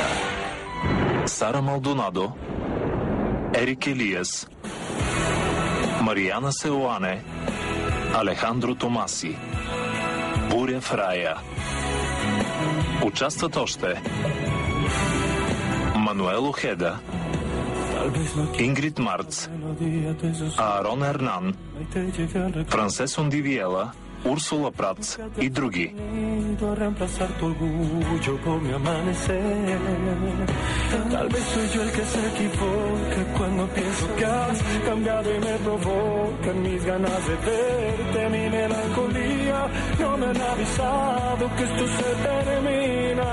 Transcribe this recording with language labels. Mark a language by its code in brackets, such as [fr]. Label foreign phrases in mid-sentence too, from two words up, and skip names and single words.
[bg] Sara Maldonado, Eric Elias, Мариана Сеоане, Алехандро Томаси, Буря в рая. Участват още Мануел Охеда, Ингрид Марц, Аарон Ернан, Франсес Ондивиела, Урсула Прац и други. [es] Tal vez soy yo el que se equivoca cuando pienso que has cambiado y me provocan mis ganas de verte. Mi melancolía no me han avisado que esto se termina.